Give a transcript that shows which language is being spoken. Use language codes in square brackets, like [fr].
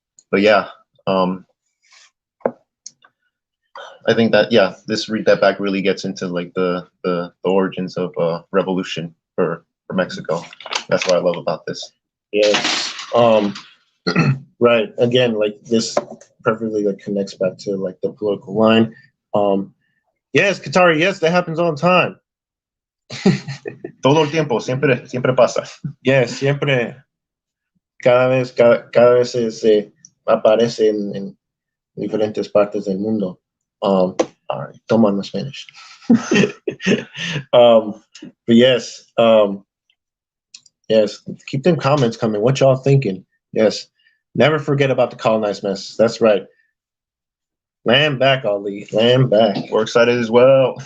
[en] But yeah, I think that this Read That Back really gets into like the origins of revolution for Mexico. That's what I love about this. Yes. Right. Again, like this perfectly like connects back to like the political line. Yes, Katari, yes, that happens all the time. [es] Todo el tiempo, siempre pasa. Yes, siempre, cada vez se aparece en diferentes partes del mundo. [en] All right, toma no Spanish. But yes, yes, keep them comments coming. What y'all thinking? Yes, never forget about the colonized masses. That's right. Land back, Ali. Land back. We're excited as well.